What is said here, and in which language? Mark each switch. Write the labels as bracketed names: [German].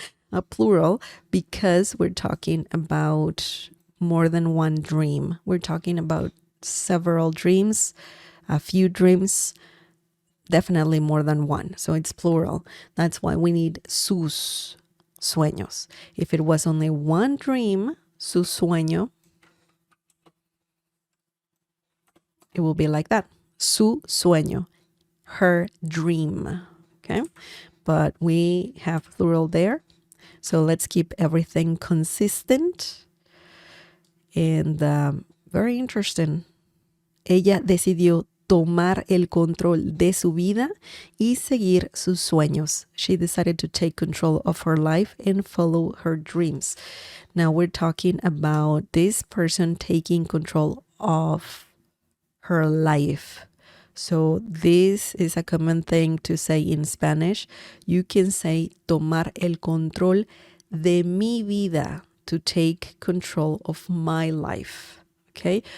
[English] A plural, because we're talking about more than one dream. We're talking about several dreams, a few dreams, definitely more than one. So it's plural. That's why we need sus sueños. If it was only one dream, su sueño, it will be like that. Su sueño, her dream. Okay, but we have plural there. So let's keep everything consistent. And very interesting. [Spanish] Ella decidió tomar el control de su vida y seguir sus sueños. [English] She decided to take control of her life and follow her dreams. Now we're talking about this person taking control of her life. So this is a common thing to say in Spanish. You can say [Spanish] tomar el control de mi vida, [English] to take control of my life. Okay?